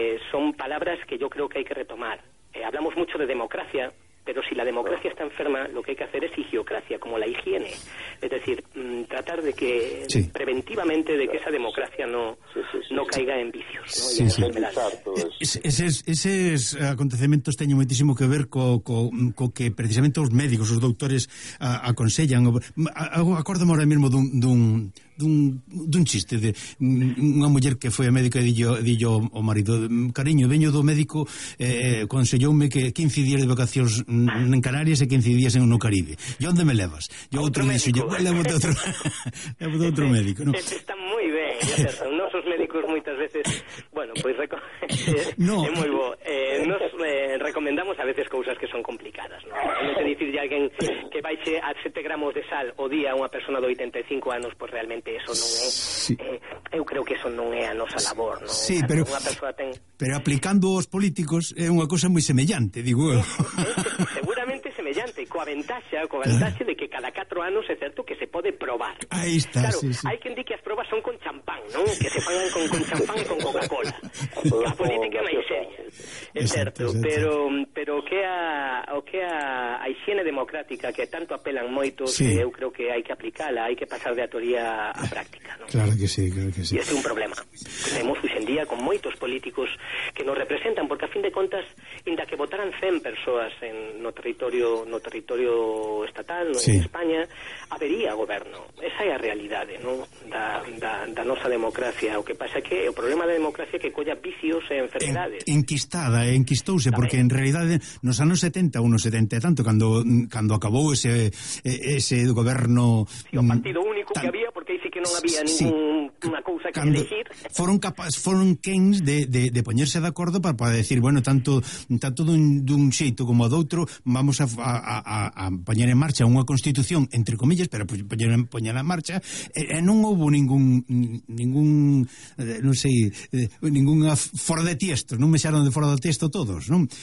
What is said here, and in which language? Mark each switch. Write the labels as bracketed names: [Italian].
[Spanish] Son palabras que yo creo que hay que retomar. Hablamos mucho de democracia, pero si la democracia está enferma, lo que hay que hacer es higiocracia, como la higiene. Es decir, tratar de que, sí, preventivamente, de que esa democracia no caiga en vicios, ¿no? Sí, sí. [Galician] Ese es acontecimientos teñen moitísimo que ver co que precisamente os médicos, os doutores, aconsellan. Acordame ahora mesmo dun chiste de unha muller que foi a médica e dillo ao marido: cariño, veño do médico, aconselloume que 15 días de vacacións en Canarias e 15 días en o Caribe. E onde me levas? E outro dixo: levo-te outro levo-te outro médico, ¿no? Está moi ben, nosos médicos moitas veces, bueno, pois recomendamos a veces cousas que son complicadas, ¿no? Non dicirlle a alguén que baixe a 7 gramos de sal o día a unha persona de 85 anos, pois realmente eso non é, sí. Eu creo que eso non é a nosa labor, non? Sí, pero, unha persoa ten... pero aplicando aos políticos é unha cosa moi semellante, digo eu. Seguramente semellante, coa ventaxa claro, de que cada 4 anos é certo que se pode probar. Aí está, claro, sí, sí. Hai quen di que as probas son con champán, non? Que se fagan con champán e con Coca-Cola. A política é máis seria. É certo, pero o que a higiene democrática que tanto apelan moitos, sí, eu creo que hai que aplicala, hai que pasar de a teoría a práctica, ¿no? Claro que sí, claro que sí. E este é un problema que temos hoxe en día con moitos políticos que nos representan, porque a fin de contas, inda que votaran 100 persoas no territorio estatal, no, sí, en España, habería goberno. Esa é a realidade, ¿no? da nosa democracia. O que pasa é que o problema da democracia é que colla vicios e enfermedades. Enquistouse, porque en realidad nos anos 70, unos 70 e tanto, cando acabou ese goberno, sí, o partido único que había, porque aí sí que non había ninguna cousa que elegir, foron quens de poñerse de acordo para decir, bueno, tanto dun xeito como do outro, vamos a poñer en marcha unha constitución, entre comillas, pero poñer en marcha, e non houve ninguna fora de tiesto, non me xaron de fora do texto todos, non?